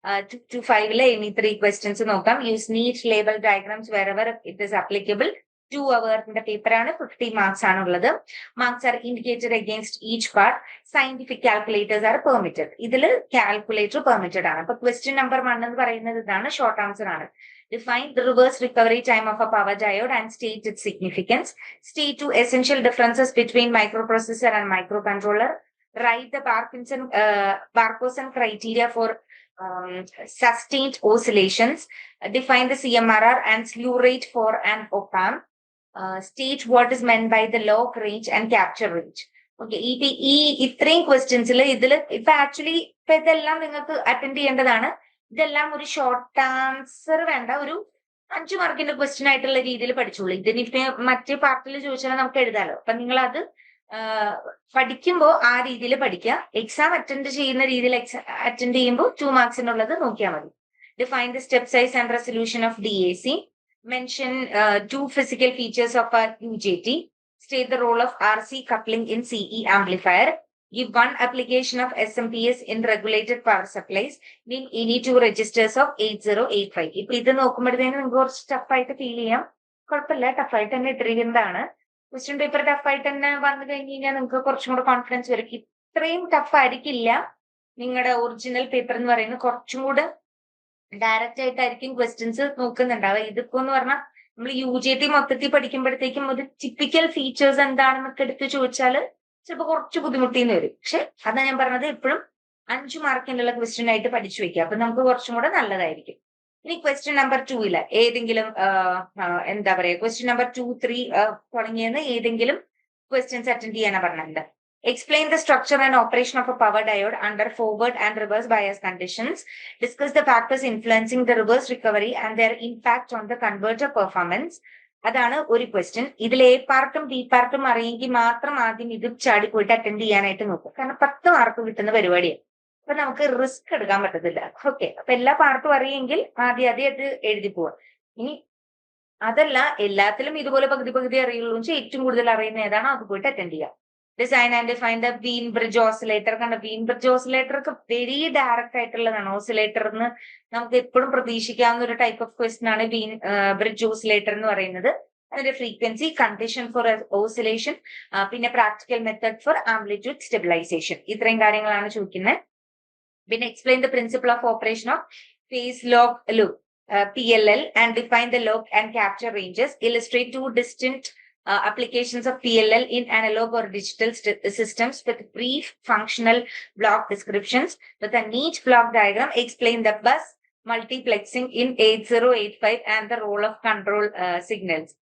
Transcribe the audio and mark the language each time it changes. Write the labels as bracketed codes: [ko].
[en] 2 to 5 any 3 questions [ml] നോക്കാം. [en] Use neat label diagrams wherever it is applicable. [ml] 2 അവറിന്റെ പേപ്പറാണ്, 50 marks ആണുള്ളത്. [en] Marks are indicated against each part. Scientific calculators are permitted. [ml] ഇതിൽ calculator permitted ആണ്. അപ്പൊ question number 1 എന്ന് പറയുന്നത് ഇതാണ്, ഷോർട്ട് ആൻസർ ആണ്. [en] Define the reverse recovery time of a power diode and state its significance. State 2 essential differences between microprocessor and microcontroller. Write the Barkhausen criteria for sustained oscillations. Define the CMRR and slew rate for an op-amp. State what is meant by the log range and capture range. [ml] Okay, ഇത്രയും ക്വസ്റ്റ്യൻസിൽ ഇപ്പൊ actually ഇപ്പൊ ഇതെല്ലാം നിങ്ങൾക്ക് attend ചെയ്യേണ്ടതാണ്. ഇതെല്ലാം ഒരു short answer വേണ്ട, ഒരു 5 മാർക്കിന്റെ ക്വസ്റ്റ്യൻ ആയിട്ടുള്ള രീതിയിൽ പഠിച്ചോളൂ. ഇതിനിപ്പോ മറ്റേ പാർട്ടിൽ ചോദിച്ചാൽ നമുക്ക് എഴുതാലോ. അപ്പൊ നിങ്ങൾ അത് പഠിക്കുമ്പോൾ ആ രീതിയിൽ പഠിക്കുക. എക്സാം അറ്റൻഡ് ചെയ്യുന്ന രീതിയിൽ അറ്റൻഡ് ചെയ്യുമ്പോൾ 2 മാർക്സിനുള്ളത് നോക്കിയാൽ മതി. [en] Define the step size and resolution of DAC. Mention 2 physical features of a UJT. State the role of RC coupling in CE amplifier. Give 1 application of SMPS in regulated power supplies. Name any 2 registers of 8085. [ml] ഇപ്പൊ ഇത് നോക്കുമ്പോഴത്തേനും നിങ്ങൾക്ക് കുറച്ച് ടഫായിട്ട് feel ചെയ്യാം. കുഴപ്പമില്ല, ടഫായിട്ട് തന്നെ ഇട്ടിരിക്കുന്നതാണ്. Question paper ടഫായിട്ട് തന്നെ വന്നു കഴിഞ്ഞ് കഴിഞ്ഞാൽ നിങ്ങൾക്ക് കുറച്ചും കൂടെ കോൺഫിഡൻസ് വരും. ഇത്രയും ടഫ് ആയിരിക്കില്ല നിങ്ങളുടെ ഒറിജിനൽ പേപ്പർ എന്ന് പറയുന്നത്. കുറച്ചും കൂടെ ഡയറക്റ്റ് ആയിട്ടായിരിക്കും ക്വസ്റ്റ്യൻസ് നോക്കുന്നുണ്ടാവുക. ഇതിപ്പോ എന്ന് പറഞ്ഞാൽ നമ്മൾ UJT മൊത്തത്തിൽ പഠിക്കുമ്പോഴത്തേക്കും ഒരു ടിപ്പിക്കൽ ഫീച്ചേഴ്സ് എന്താണെന്നൊക്കെ എടുത്ത് ചോദിച്ചാൽ ചിലപ്പോൾ കുറച്ച് ബുദ്ധിമുട്ടിന്ന് വരും. പക്ഷെ അതാ ഞാൻ പറഞ്ഞത്, എപ്പോഴും 5 മാർക്കിനുള്ള ക്വസ്റ്റ്യൻ ആയിട്ട് പഠിച്ചു വെക്കുക. അപ്പൊ നമുക്ക് കുറച്ചും കൂടെ നല്ലതായിരിക്കും. ഇനി ക്വസ്റ്റ്യൻ നമ്പർ 2 ഏതെങ്കിലും എന്താ പറയാ, ക്വസ്റ്റ്യൻ നമ്പർ 2, 3 തുടങ്ങിയെന്ന് ഏതെങ്കിലും ക്വസ്റ്റ്യൻസ് അറ്റൻഡ് ചെയ്യാനാണ് പറഞ്ഞത്. [en] Explain the structure and operation of a power diode under forward and reverse bias conditions. Discuss the factors influencing the reverse recovery and their impact on the converter performance. [ml] അതാണ് ഒരു question. ഇതിൽ A പാർട്ടും B പാർട്ടും അറിയെങ്കിൽ മാത്രം ആദ്യം ഇത് ചാടി പോയിട്ട് അറ്റൻഡ് ചെയ്യാനായിട്ട് നോക്കും. കാരണം 10 മാർക്ക് കിട്ടുന്ന പരിപാടിയാണ്. അപ്പൊ നമുക്ക് റിസ്ക് എടുക്കാൻ പറ്റത്തില്ല. ഓക്കെ, അപ്പൊ എല്ലാ പാർട്ടും അറിയെങ്കിൽ ആദ്യം അത് എഴുതി പോവാം. ഇനി അതല്ല എല്ലാത്തിലും ഇതുപോലെ പകുതി അറിയുള്ളൂ വെച്ചാൽ ഏറ്റവും കൂടുതൽ അറിയുന്ന ഏതാണോ അത് പോയിട്ട് അറ്റൻഡ് ചെയ്യാം. [en] Design and define the Wien bridge oscillator. [ml] കണ്ട, വീൻ ബ്രിഡ്ജ് ഓസിലേറ്റർ ഒക്കെ വെരി ഡയറക്റ്റ് ആയിട്ടുള്ളതാണ്. ഓസിലേറ്ററിന് നമുക്ക് എപ്പോഴും പ്രതീക്ഷിക്കാവുന്ന ഒരു ടൈപ്പ് ഓഫ് ക്വസ്റ്റ്യൻ ആണ് വീൻ ബ്രിഡ്ജ് ഓസിലേറ്റർ എന്ന് പറയുന്നത്. അതിന്റെ ഫ്രീക്വൻസി, കണ്ടീഷൻ ഫോർ ഓസിലേഷൻ, പിന്നെ practical method four amplitude stabilisation, ഇത്രയും കാര്യങ്ങളാണ് ചോദിക്കുന്നത്. പിന്നെ [en] Explain the principle of operation of phase lock loop. PLL and define the lock and capture ranges. Illustrate two distinct applications of PLL in analog or digital systems with brief functional block descriptions. With a neat block diagram, explain the bus multiplexing in 8085 and the role of control signals.